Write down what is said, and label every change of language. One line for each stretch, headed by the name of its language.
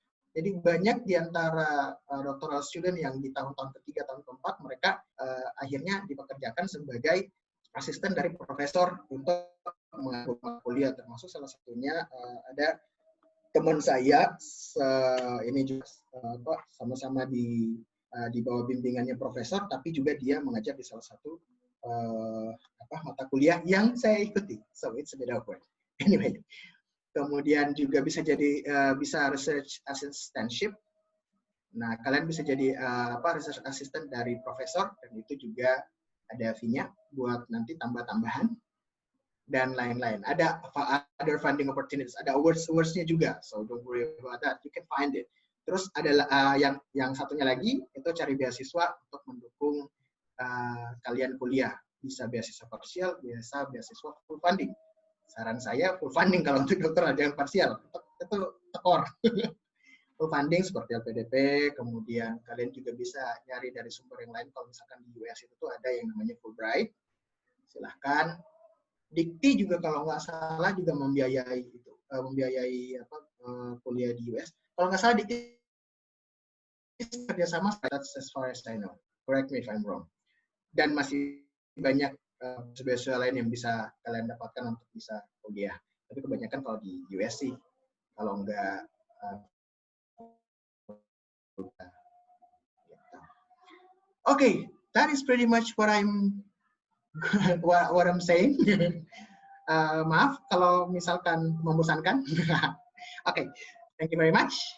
Indonesian: Jadi banyak di antara doctoral student yang di tahun-tahun ketiga, tahun keempat, mereka akhirnya dipekerjakan sebagai asisten dari profesor untuk mengatur kuliah, termasuk salah satunya ada teman saya ini juga sama-sama di bawah bimbingannya profesor, tapi juga dia mengajar di salah satu mata kuliah yang saya ikuti,
English: so it's a bit awkward.
Indonesian: Anyway, kemudian juga bisa jadi bisa research assistantship. Nah, kalian bisa jadi research assistant dari profesor, dan itu juga ada fee-nya buat nanti tambah-tambahan dan lain-lain. Ada other funding opportunities, ada awards-nya juga,
English: so don't worry about that, you can find it.
Indonesian: Terus ada yang satunya lagi, itu cari beasiswa untuk mendukung kalian kuliah. Bisa beasiswa parsial, bisa beasiswa full funding. Saran saya full funding kalau untuk dokter, ada yang parsial, itu tekor. Full funding seperti LPDP, kemudian kalian juga bisa nyari dari sumber yang lain. Kalau misalkan di US itu tuh ada yang namanya Fulbright, silahkan. Dikti juga kalau nggak salah juga membiayai itu. membiayai kuliah di US. Kalau nggak salah di kerjasama,
English: that's as far as I know. Correct me if I'm wrong.
Indonesian: Dan masih banyak beasiswa lain yang bisa kalian dapatkan untuk bisa kuliah. Tapi kebanyakan kalau di US sih, kalau nggak
English: okay, that is pretty much what I'm saying.
Indonesian: Maaf kalau misalkan membosankan.
English: Okay, thank you very much.